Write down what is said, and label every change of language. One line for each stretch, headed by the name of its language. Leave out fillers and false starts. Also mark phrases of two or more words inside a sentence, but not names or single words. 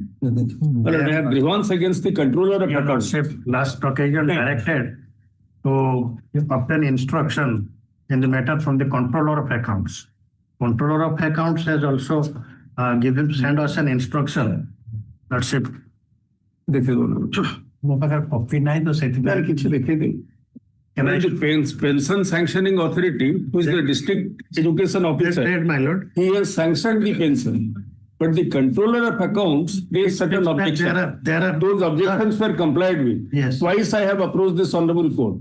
English: My lord, I have grievance against the controller of Your accounts. Lordship, last occasion directed to obtain instruction in the matter from the controller of accounts. Controller of accounts has also sent us an instruction. Lordship.
Odia: ମୋ ପାଖରେ କପି ନାହିଁ ତ ସେଥିପାଇଁ କିଛି ଦେଖେଇଦେବି।
English: The pension sanctioning authority, who is the district education officer, my lord, he has sanctioned the pension. But the controller of accounts raised certain objections. Those objections were complied with. Yes. Twice I have approached this honorable court.